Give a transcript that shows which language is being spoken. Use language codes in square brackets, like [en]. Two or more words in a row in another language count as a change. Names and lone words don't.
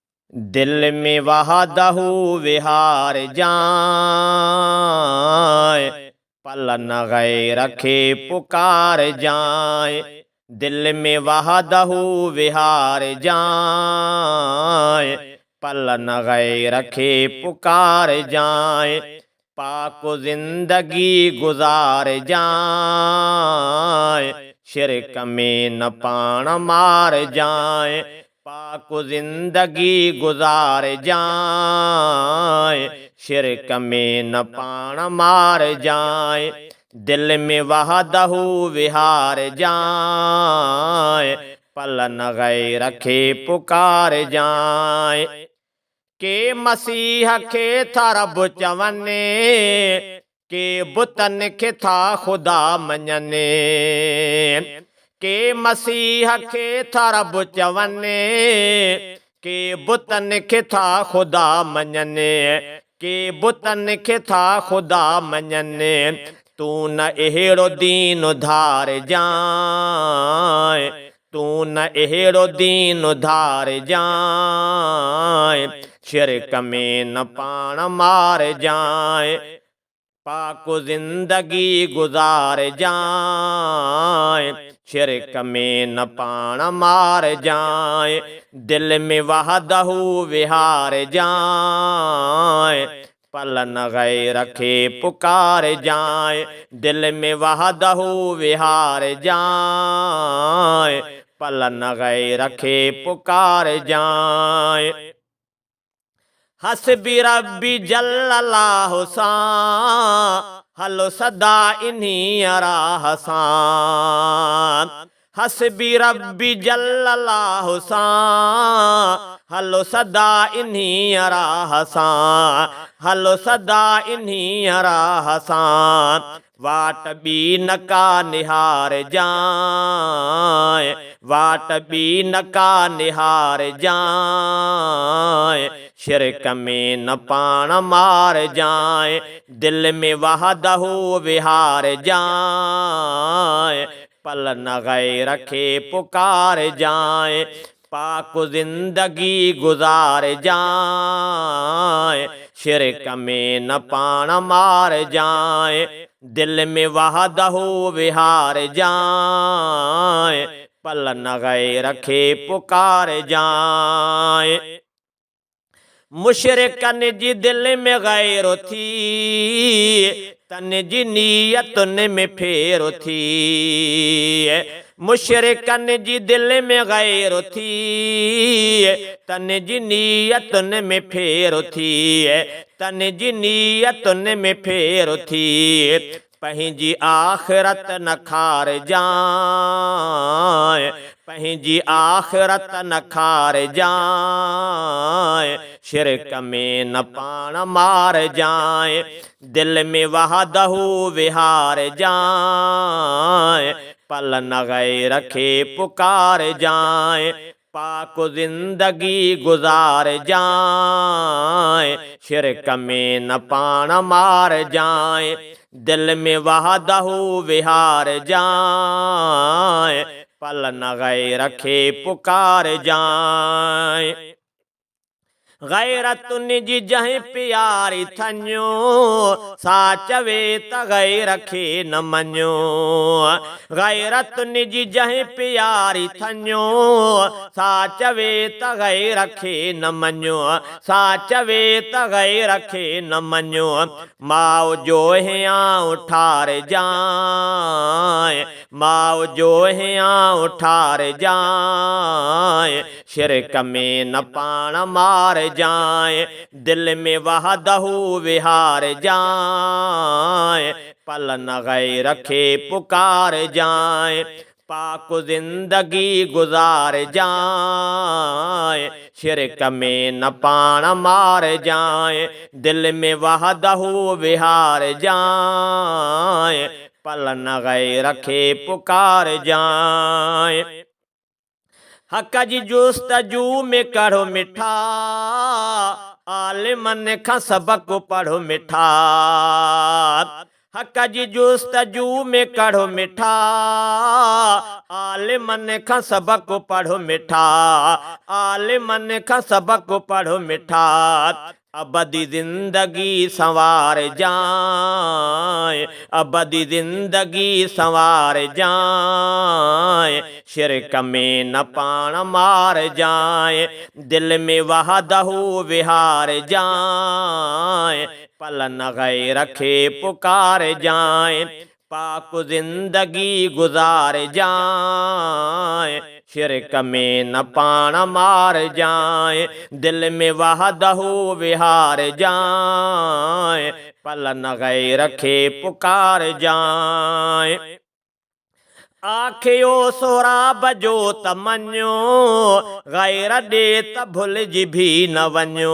[sd] दिल में वहदहू विहार जाए, पल न गैर रखे पुकार जाए। दिल में वहदहू विहार जाए, पल न गैर रखे पुकार जाए। पाक जिंदगी गुजार जाए, शिरक में न पाण मार जाए। पाक जिंदगी गुजार जाए, शिरक में न पाण मार जाए। दिल में वहदहू विहार जाए, पल न गैर रखे पुकार जाए। के मसीह खे था रब चवने, के बुतन खे था खुदा मञने। के मसीह खे था रब चवने, के बुतन खे था खुदा मञने। के बुतन खे था खुदा मञने। तू न अहिड़ो दीन उधार जाए, तू न अहिड़ो दीन उधार जाए। शिरक में न पाण मार जाए, पाक जिंदगी गुजार जाए। शिरक में न पाण मार जाए। दिल में वहदहू विहार जाए, पल न गैर रखे पुकार जाए। दिल में वहदहू विहार जाए, पल न गैर रखे पुकार जाए। [ar] حسبي ربي جل الله [sd] सां, हलो सदा इन्हीं राह सां। [ar] حسبي ربي جل الله [sd] सां, हलो सदा इन्हीं राह सां। हलो सदा इन्हीं राह सां। वाट बी न का निहार जाए, वाट बी न का निहार जाए। शिरक में न पाण मार जाए। दिल में वहदहू विहार जाए, पल न गैर रखे पुकार जाए। पाक जिंदगी गुजार जाए, शिरक में न पाण मार जाए। दिल में वहदहू विहार जाए, पल न गैर रखे पुकार जाए। मुशरिकन जी दिल में गैर थी, तन जी नीयतुन में फेर थी। मुशरिकन जी दिल में गैर थी, तन जी नीयतुन में फेर थी। तन जी नीयतुन में फेर थी। पंहिंजी आख़िरत न खार जाए, पंहिंजी आख़िरत न खार जाए। शिरक में न पाण मार जाए। दिल में वहदहू विहार जाए, पल न गैर रखे पुकार जाए। पाक जिंदगी गुजार जाए, शिरक में न पाण मार जाए। दिल में वहदहू विहार जाए, पल न गैर रखे पुकार जाए। गैरतुन जी जहीं प्यारी थञो, सा चवे त गैर खे न मञो। गैरतुन जी जहीं प्यारी थञो, सा चवे त गैर खे न मञो। सा चवे त गैर खे न मञो। माउ जो हियां ठार जाए, माउ जो हियां ठार जाए। शिरक में न पाण मार जाए। दिल में वहदहू विहार जाए, पल न गैर रखे पुकार जाए। पाक जिंदगी गुजार जाए, शिरक में न पाण मार जाए। दिल में वहदहू विहार जाए, पल न गैर रखे पुकार जाए। हक़ जी जुस्तजू में कढ़ो मिठा, आलिमन खां सबक पढ़ो मिठा। हक़ जी जुस्तजू में कढ़ो मिठा, आलिमन खां सबक़ पढ़ो मिठा, आलिमन खां सबक़ पढ़ो मिठा। अबदी ज़िंदगी संवार जाए, अबदी ज़िंदगी संवार जाए, शिरक में न पाण मार जाए, दिल में वहदहू विहार जाए, पल न गैर खे पुकार जाए, पाक जिंदगी गुजार जाए, शिरक में न पाण मार जाए, दिल में वहदहू विहार जाए, पल न गैर खे पुकार जाए। आखियो सोराब जो त मञो, गैर ॾे त भुलिजी भी न वञो।